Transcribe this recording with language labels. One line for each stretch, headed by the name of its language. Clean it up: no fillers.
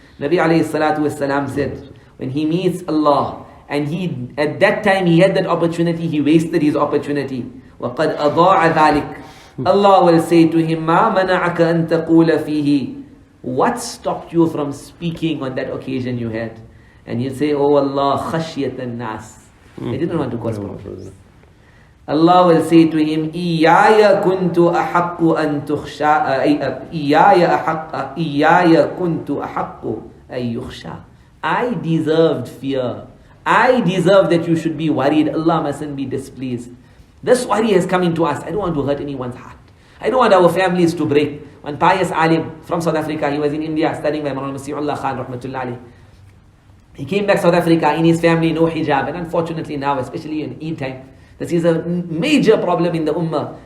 English: Nabi alayhi salatu wasalam said, when he meets Allah, and he at that time he had that opportunity, he wasted his opportunity.
Arabic: وَقَدْ أَضَاعَ ذَلِكَ.
English: Allah will say to him,
Arabic: مَا مَنَعَكَ أَن تَقُولَ فِيهِ.
English: What stopped you from speaking on that occasion you had? And you say, oh Allah, khashyat an-nas. I didn't want to cause problems. Allah will say to him,
Arabic: إِيَّايَ كُنْتُ أَحَقُّ أَن تُخْشَى إِيَّايَ كُنْتُ أَحَقُّ أَن يُخْشَى.
English: I deserved fear. I deserve that you should be worried. Allah mustn't be displeased. This worry has come into us. I don't want to hurt anyone's heart. I don't want our families to break. One pious alim from South Africa, he was in India studying by Moulana Masihullah Khan rahmatullah alayh. He came back South Africa, in his family no hijab, and unfortunately now, especially in Eid time, this is a major problem in the ummah.